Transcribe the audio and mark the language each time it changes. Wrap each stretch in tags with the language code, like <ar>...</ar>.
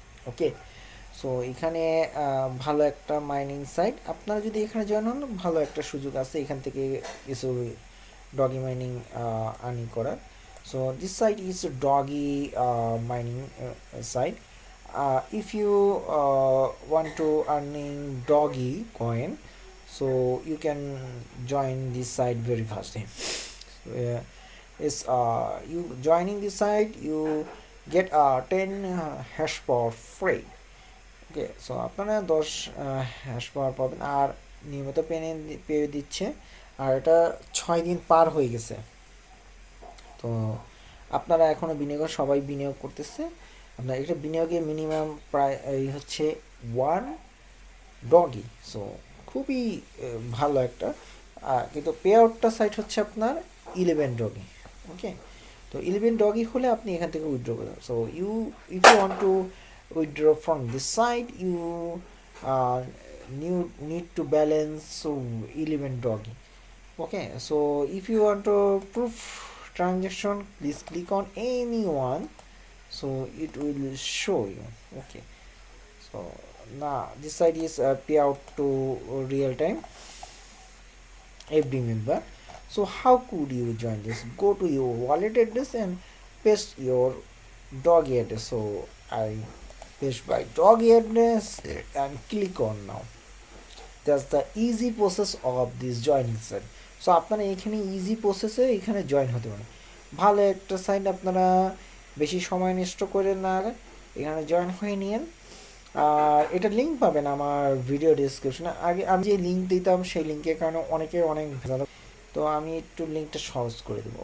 <bn>ওকে, so এখানে ভালো একটা মাইনিং সাইট। আপনারা যদি এখানে জয়েন হন ভালো একটা সুযোগ আছে এখান থেকে কিছু ডগি মাইনিং আর্নিং করার।</bn> <en>So this site is doggy mining site. If you want to earning doggy coin, so you can join this site very fast. Is you joining this site, you get 10 hash power free.</en> <bn>Okay, so আপনারা 10 hash পাওয়ার পাবেন, আর নিয়মিত পেয়ে দিচ্ছে। আর এটা 6 দিন পার হয়ে গেছে। তো আপনারা এখনও বিনিয়োগ সবাই বিনিয়োগ করতেছে। আপনার এটা বিনিয়োগে মিনিমাম প্রায় এই হচ্ছে 1 ডগি। সো খুবই ভালো একটা, কিন্তু পে আউটটা সাইট হচ্ছে আপনার 11 ডগি। ওকে, তো 11 ডগি হলে আপনি এখান থেকে উইথড্র করবেন।</bn> <en>So if you want to withdraw from this site, you uh, need to balance 11 doggy. Okay, so if you want to proof transaction, please click on any one, so it will show you. Okay, so now this site is payout to real time every member. So how could you join this? Go to your wallet address and paste your doggy address. So I paste by doggy address and click on now. That's the easy process of this joining site.</en> <bn>So আপনারা এখানে easy প্রসেসে এখানে join হতে পারেন। ভালো একটা site, আপনারা বেশি সময় নষ্ট করে না এখানে জয়েন হয়ে নিন। আর এটা লিঙ্ক পাবেন আমার ভিডিও ডিসক্রিপশনে। আগে আমি যে লিঙ্ক দিতাম সেই লিঙ্কের কারণে অনেকে অনেক ভেজাল, তো আমি একটু লিঙ্কটা সহজ করে দেবো।</bn>